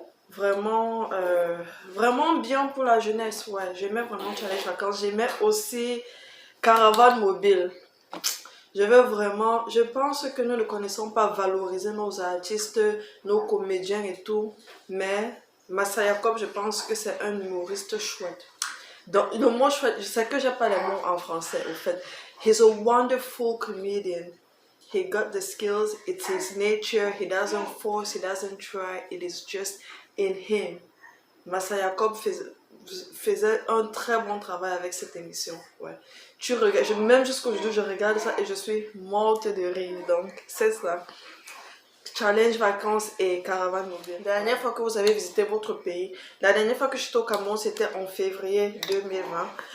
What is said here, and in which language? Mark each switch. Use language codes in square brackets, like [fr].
[fr] Vraiment bien pour la jeunesse, ouais. J'aimais vraiment Challenge Vacances. J'aimais aussi Caravane Mobile. Je pense que nous ne connaissons pas valoriser nos artistes, nos comédiens et tout, mais Massa Jacob, je pense que c'est un humoriste chouette. Donc, le mot chouette, je sais que j'ai pas les mots en français, au fait. [en] He's a wonderful comedian. He got the skills, it's his nature, he doesn't force, he doesn't try, it is just in him. [fr] Massa Jacob faisait un très bon travail avec cette émission. Ouais. Tu regardes, même jusqu'aujourd'hui, je regarde ça et je suis morte de rire. Donc, c'est ça. Challenge vacances et caravane mobile. La dernière fois que vous avez visité votre pays, la dernière fois que je suis au Cameroun, c'était en février 2020.